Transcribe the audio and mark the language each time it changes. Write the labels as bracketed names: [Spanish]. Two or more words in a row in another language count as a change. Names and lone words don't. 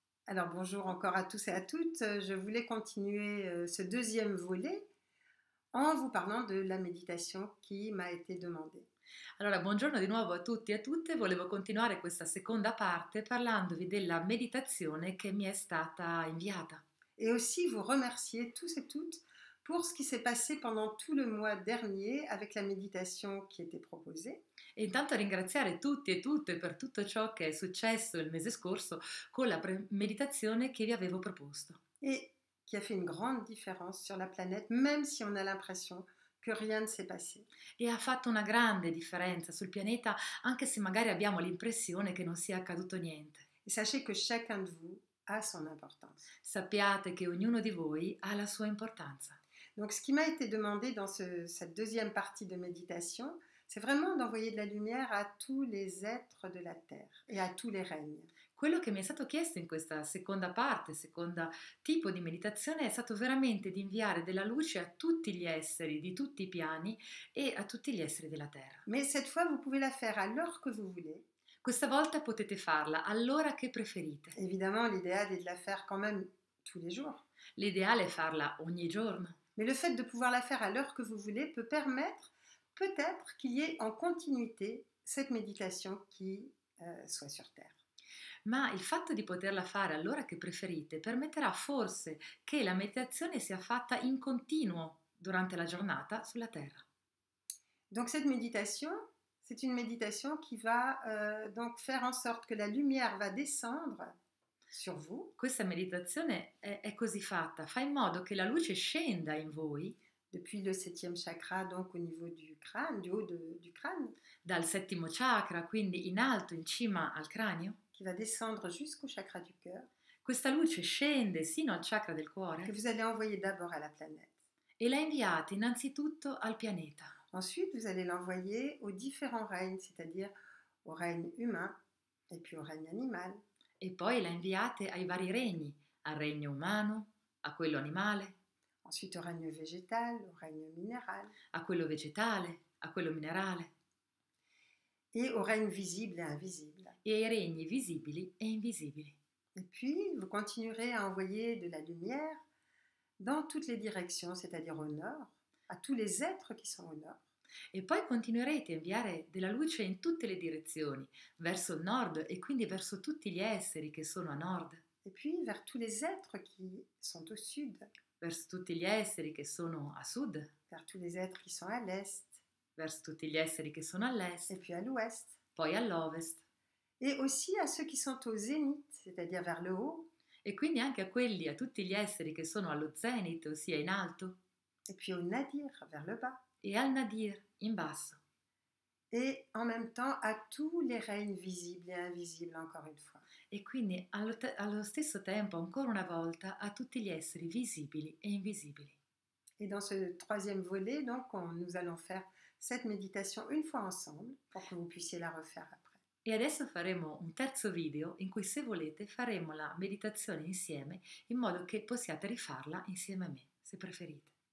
[French] Alors bonjour encore à tous et à toutes. Je voulais continuer ce deuxième volet en vous parlant de la méditation qui m'a été demandée. [Italian] Allora, buongiorno di nuovo a tutti e a tutte. Volevo continuare questa seconda parte parlandovi della meditazione che mi è stata inviata. [French] Et aussi vous remercier tous et toutes pour ce qui s'est passé pendant tout le mois dernier avec la méditation qui était proposée. [Italian] E intanto ringraziare tutti e tutte per tutto ciò che è successo il mese scorso con la meditazione che vi avevo proposto. [French] Et qui a fait une grande différence sur la planète, même si on a l'impression que rien ne s'est passé. [Italian] E ha fatto una grande differenza sul pianeta, anche se magari abbiamo l'impressione che non sia accaduto niente. [French] Et sachez que chacun de vous a son importance. [Italian] Sappiate che ognuno di voi ha la sua importanza. [French] Donc ce qui m'a été demandé dans cette deuxième partie de méditation, c'est vraiment d'envoyer de la lumière à tous les êtres de la Terre et à tous les règnes. [Italian] Quello che mi è stato chiesto in questa seconda parte, seconda tipo di meditazione, è stato veramente di inviare della luce a tutti gli esseri di tutti i piani e a tutti gli esseri della Terra. [French] Mais cette fois, vous pouvez la faire à l'heure que vous voulez. [Italian] Questa volta potete farla all'ora che preferite. [French] Évidemment, l'idéal est de la faire quand même tous les jours. [Italian] L'ideale è farla ogni giorno. [French] Mais le fait de pouvoir la faire à l'heure que vous voulez peut permettre peut-être qu'il y ait en continuité cette méditation qui soit sur Terre. [Italian] Ma il fatto di poterla fare all'ora che preferite permetterà forse che la meditazione sia fatta in continuo durante la giornata sulla Terra. [French] Donc cette méditation, c'est une méditation qui va donc faire en sorte que la lumière va descendre sur vous. [Italian] Questa meditazione è così fatta, fa in modo che la luce scenda in voi [French] Depuis le septième chakra, donc au niveau du crâne, du haut du crâne, [Italian] dal settimo chakra, quindi in alto, in cima al cranio. [French] qui va descendre jusqu'au chakra du cœur, [Italian] Questa luce scende sino al chakra del [French] que [Italian] cuore [French] vous allez envoyer d'abord à la planète. [Italian] e la inviate innanzitutto al pianeta. [French] Ensuite, vous allez l'envoyer aux différents règnes, c'est-à-dire au règne humain et puis au règne animal. [Italian] E poi la inviate ai vari regni, al regno umano, a quello animale, [French] Ensuite au règne végétal, au règne minéral [Italian] a quello vegetale, a quello minerale [French] et au règne visible et invisible. [Italian] e ai regni visibili e invisibili. [French] Et puis, vous continuerez à envoyer de la lumière dans toutes les directions, c'est-à-dire au nord, à tous les êtres qui sont au nord. [Italian] E poi continuerete a inviare della luce in tutte le direzioni, verso il nord e quindi verso tutti gli esseri che sono a nord, [French] Et puis vers tous les êtres qui sont au sud, [Italian] verso tutti gli esseri che sono a sud, [French] vers tous les êtres qui sont à l'est, [Italian] verso tutti gli esseri che sono all'est, [French] et puis à l'ouest. [Italian] poi all'ovest, [French] Et aussi à ceux qui sont au zénith, c'est-à-dire vers le haut, [Italian] e quindi anche a quelli, a tutti gli esseri che sono allo zenit, ossia in alto, [French] et puis au nadir, vers le bas. [Italian] e al nadir, in basso. [French] Et en même temps à tous les règnes visibles et invisibles, encore une fois. [Italian] E quindi allo stesso tempo, ancora una volta, a tutti gli esseri visibili e invisibili. [French] Et dans ce troisième volet, donc, nous allons faire cette méditation une fois ensemble pour que vous puissiez la refaire après. [Italian] E adesso faremo un terzo video in cui, se volete, faremo la meditazione insieme in modo che possiate rifarla insieme a me, se preferite.